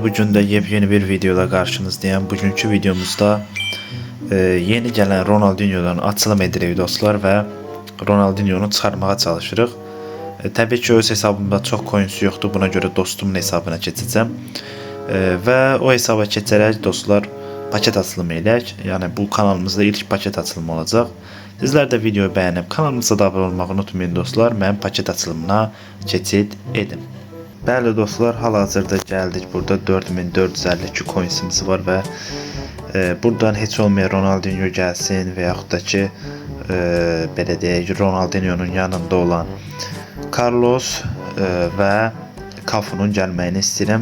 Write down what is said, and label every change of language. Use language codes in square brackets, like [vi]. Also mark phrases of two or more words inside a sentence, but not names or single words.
[tr] Bugün de yepyeni bir videoda karşınızdayım. Bugünkü videomuzda yeni gelen Ronaldinho'dan açılım edirik dostlar ve [az] Ronaldinho'nu çıxarmağa çalışırıq. Təbii ki öz hesabımda [tr] çok coins yoktu. Buna göre [az] dostumun hesabına keçəcəm. Ve o hesaba keçərək dostlar paket açılımı eləyək. Yəni bu kanalımızda ilk paket açılımı olacaq. [tr] Sizler de videoyu beğenip kanalımıza da abone olmayı unutmayın dostlar. [az] Mən paket açılımına keçid edim. Bəli dostlar, hal-hazırda gəldik. Burada 4452 coinsimiz var və buradan heç olmayan Ronaldinho gəlsin və yaxud da ki belə deyək, Ronaldinho'nun yanında olan Carlos və Cafu'nun gəlməyini istəyirəm.